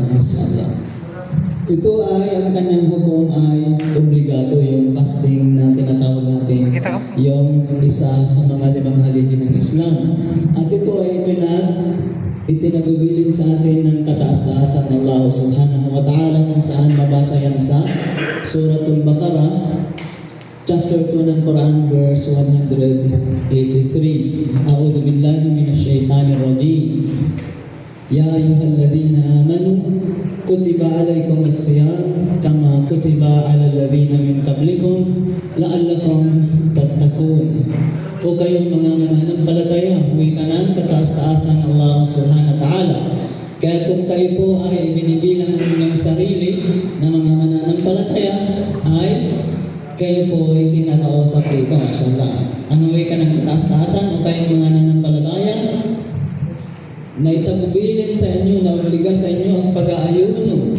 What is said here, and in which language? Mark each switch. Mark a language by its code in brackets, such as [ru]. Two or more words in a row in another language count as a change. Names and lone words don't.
[tl] Mashallah. Ito ay, ang kanyang hukom ay obligado, yung fasting na tinatawag natin, yung isa sa mga 5 haligi ng Islam. At ito ay kataas-taasan ng Allah [ar] سبحانه وتعالى, [tl] kung saan mabasa yan sa Suratul Baqarah, chapter 2 ng Quran, verse 183. [ar] أعوذ بالله من الشيطان الرجيم. يا أيها الذين آمنوا كتب عليكم الصيام كما كتب على الذين من قبلكم لعلكم تتقون. [tl] O kayong mga mananampalataya, huwi ka ng kataas-taasan ng Allah [ar] سبحانه وتعالى. [tl] Kaya kung kayo po ay binibilang ng inyong sarili na mga mananampalataya, ay kayo po ay kinakausap dito, mashallah. Ano huwi ka ng kataas-taasan o kayong mga nananampalataya na itagubilin sa inyo, na obliga sa inyo ang pag-aayuno.